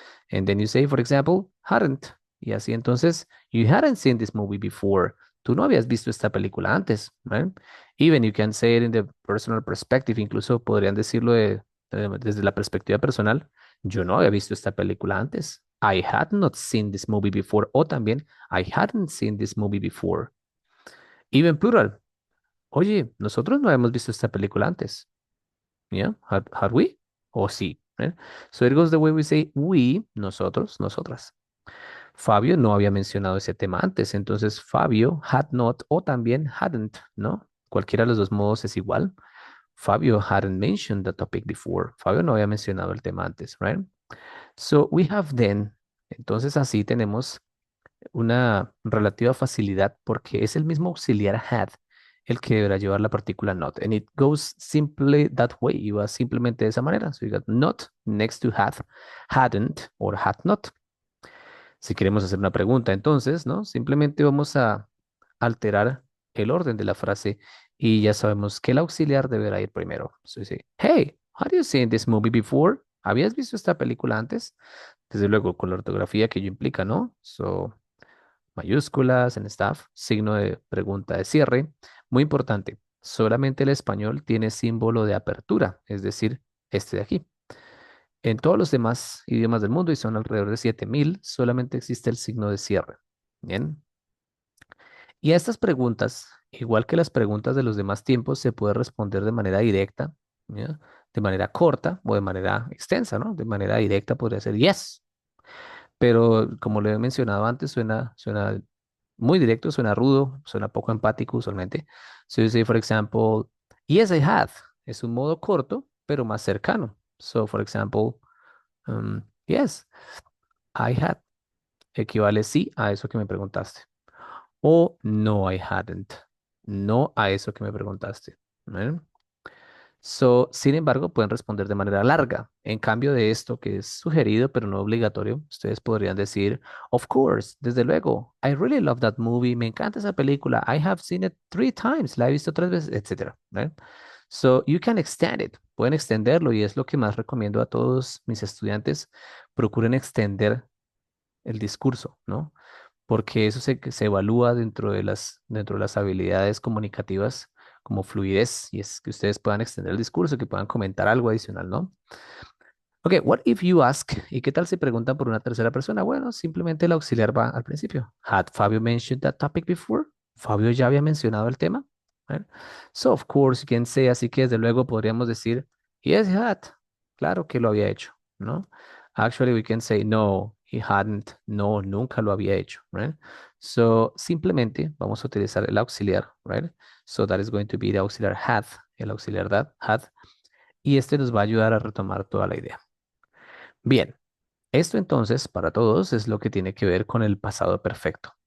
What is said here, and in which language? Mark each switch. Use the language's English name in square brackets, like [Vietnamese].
[English] And then you say, for example, hadn't. [Spanish] Y así entonces, [English] you hadn't seen this movie before. [Spanish] Tú no habías visto esta película antes, [English] right? Even you can say it in the personal perspective, [Spanish] incluso podrían decirlo desde la perspectiva personal. Yo no había visto esta película antes. [English] I had not seen this movie before. [Spanish] O también, [English] I hadn't seen this movie before. Even plural. [Spanish] Oye, nosotros no habíamos visto esta película antes. [English] Yeah, had we? [Spanish] O sí. [English] Right? So it goes the way we say we, nosotros, nosotras. [Spanish] Fabio no había mencionado ese tema antes, entonces Fabio had not o también hadn't, ¿no? Cualquiera de los dos modos es igual. [English] Fabio hadn't mentioned the topic before. [Spanish] Fabio no había mencionado el tema antes, [English] right? So we have then. [Spanish] Entonces así tenemos una relativa facilidad porque es el mismo auxiliar had el que deberá llevar la partícula not. [English] And it goes simply that way. [Spanish] Y va simplemente de esa manera. [English] So you got not next to had, hadn't, or had not. [Spanish] Si queremos hacer una pregunta, entonces, ¿no? Simplemente vamos a alterar el orden de la frase y ya sabemos que el auxiliar deberá ir primero. [English] So [Spanish] dice, [English] hey, have you seen this movie before? [Spanish] ¿Habías visto esta película antes? Desde luego, con la ortografía que ello implica, ¿no? So, mayúsculas en staff, signo de pregunta de cierre. Muy importante, solamente el español tiene símbolo de apertura, es decir, este de aquí. En todos los demás idiomas del mundo, y son alrededor de 7000, solamente existe el signo de cierre. Bien. Y a estas preguntas, igual que las preguntas de los demás tiempos, se puede responder de manera directa, ¿ya? De manera corta o de manera extensa, ¿no? De manera directa podría ser yes, pero como lo he mencionado antes, suena muy directo, suena rudo, suena poco empático usualmente. [English] So you say, for example, yes, I had. [Spanish] Es un modo corto, pero más cercano. [English] So, for example, yes, I had. [Spanish] Equivale sí a eso que me preguntaste. O no, [English] I hadn't. [Spanish] No a eso que me preguntaste. ¿Vale? So, sin embargo, pueden responder de manera larga. En cambio de esto, que es sugerido pero no obligatorio, ustedes podrían decir, [English] of course, [Spanish] desde luego, [English] I really love that movie, [Spanish] me encanta esa película, [English] I have seen it 3 times, [Spanish] la he visto 3 veces, etcétera. ¿Vale? [English] So, you can extend it. [Spanish] Pueden extenderlo y es lo que más recomiendo a todos mis estudiantes. Procuren extender el discurso, ¿no? Porque eso se evalúa dentro de las habilidades comunicativas como fluidez, y es que ustedes puedan extender el discurso, que puedan comentar algo adicional, ¿no? [English] Ok, what if you ask? [Spanish] ¿Y qué tal si preguntan por una tercera persona? Bueno, simplemente el auxiliar va al principio. [English] Had Fabio mentioned that topic before? [Spanish] Fabio ya había mencionado el tema. [English] Right? So, of course, you can say, [Spanish] así que desde luego podríamos decir, [English] yes, he had. [Spanish] Claro que lo había hecho, ¿no? [English] Actually, we can say, no, he hadn't. [Spanish] No, nunca lo había hecho, right? So, simplemente vamos a utilizar el auxiliar, right? [English] So, that is going to be the auxiliar had, [Spanish] el auxiliar that, had, y este nos va a ayudar a retomar toda la idea. Bien, Esto entonces, para todos, es lo que tiene que ver con el pasado perfecto.